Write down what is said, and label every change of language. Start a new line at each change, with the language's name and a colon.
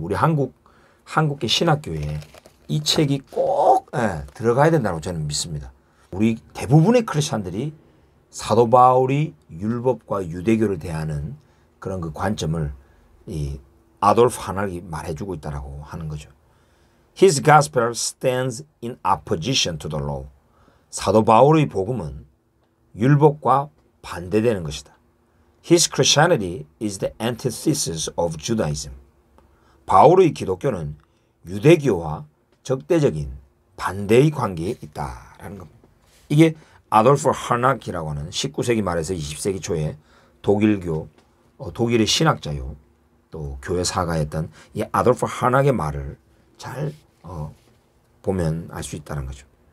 Korean: 우리 한국계 신학교에 이 책이 꼭 들어가야 된다고 저는 믿습니다. 우리 대부분의 크리스찬들이 사도 바울이 율법과 유대교를 대하는 그런 그 관점을 이 아돌프 하낙이 말해주고 있다라고 하는 거죠.
English: His gospel stands in opposition to the law.
Korean: 사도 바울의 복음은 율법과 반대되는 것이다.
English: His Christianity is the antithesis of Judaism.
Korean: 바울의 기독교는 유대교와 적대적인 반대의 관계에 있다라는 겁니다. 이게 아돌프 하낙이라고 하는 19세기 말에서 20세기 초에 독일의 신학자요 또 교회 사가였던 이 아돌프 하낙의 말을 잘 보면 알 수 있다는 거죠.